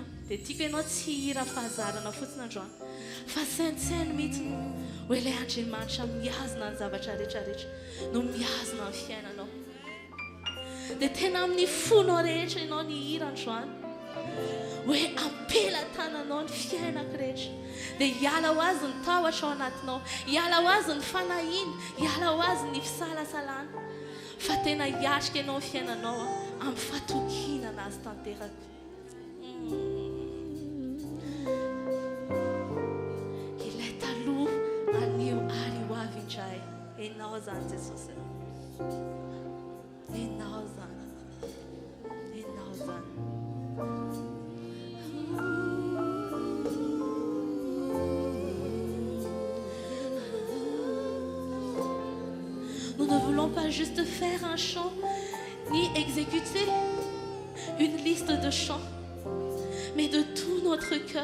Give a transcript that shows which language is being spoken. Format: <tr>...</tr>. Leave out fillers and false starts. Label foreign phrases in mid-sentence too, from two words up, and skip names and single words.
<mg>dia tiako ianao tsy hira fahazarana fotsiny androany fa saintsainy mihitsy hoe ilay Andriamanitra mihazona ny zavatra rehetrarehetra no mihazona ny fiainanao dia tena amin'ny fonao rehetra ianao ny hira androany hoe ampelatananao ny fiainako rehetra dia hiala ho azy ny tahotra ao anatinao hiala ho azy ny fanahiana hiala ho azy ny fisalasalana fa tena hiatrika ianao ny fiainanao amin'ny fatokinana azy tanteraka ilay taloha anio ary ho avy indray ianao zany Jesosy ianao zany ianao zany</mg> <fr>Nous ne voulons pas juste faire un chant, ni exécuter une liste de chants, mais de tout notre cœur.</fr>